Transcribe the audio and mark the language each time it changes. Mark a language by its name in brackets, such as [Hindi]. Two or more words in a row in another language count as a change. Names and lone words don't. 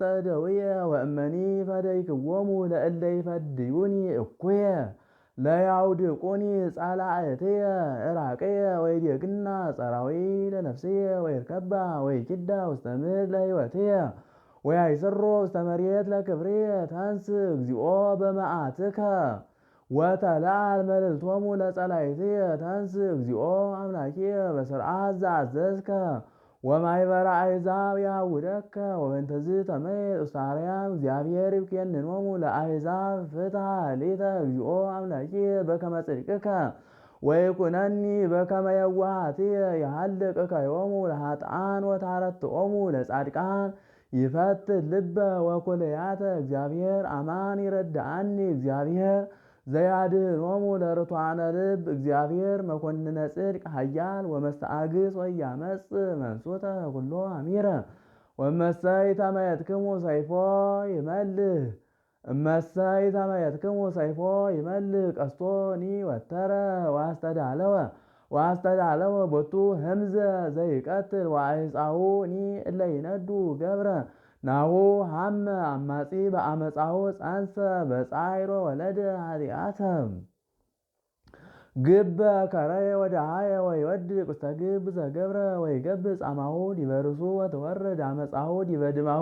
[Geez] እደውየ ወእመኒ ፈደይክዎሙ ለእለ ይፈድዩኒ እኩየ። ለያውድቁኒ ጸላእትየ ዕራቅየ ወይዴግና ጸራዊ ለነፍስየ ወይርከባ ወይኪዳ ውስተ ምድር ለሕይወትየ ወያይስሮ ውስተ መሬት ለክብርየ። ተንሥእ እግዚኦ በመዓትከ ወተለዓል መልዕልቶሙ ለጸላእትየ። ተንሥእ እግዚኦ አምላኪየ በስርዓት ዘአዘዝከ ወማኅበረ አሕዛብ ያውደከ ወበእንተዝ ተመየጥ ውስተ አርያም። እግዚአብሔር ይቤንኖሙ ለአሕዛብ ፍትሐ ሊተ እግዚኦ አምላኪየ በከመ ጽድቅከ ወይኩነኒ በከመ የዋሃትየ። ይሃልቅ እከዮሙ ለኃጥኣን ወታረትዖሙ ለጻድቃን። ይፈትሕ ልበ ወኩልያተ እግዚአብሔር አማን ይረድአኒ። እግዚአብሔር ዘያድኅኖሙ ለርቱዓነ ልብ። እግዚአብሔር መኮንነ ጽድቅ ኃያል ወመስተአግስ ወኢያመጽእ መንሱተ ኩሎ አሚረ። ወእመሰ ኢተመየጥክሙ ሰይፎ ይመልህ እመሰ ኢተመየጥክሙ ሰይፎ ይመልህ ቀስቶኒ ወተረ ወአስተዳለወ ቦቱ ህምዘ ዘይቀትል ወአዕፃውኒ እለ ይነዱ ገብረ። ናሁ ሀመ አማጺ በአመፃሁ ጸንሰ በጻዕሮ ወለደ ኃጢአተ። ግበ ከረየ ወደሃየ ወይወድቅ ውስተ ግብ ዘገብረ ወይገብር ጻማሁ ዲበ ርእሱ ወትወርድ አመፃሁ ዲበ ድማሁ።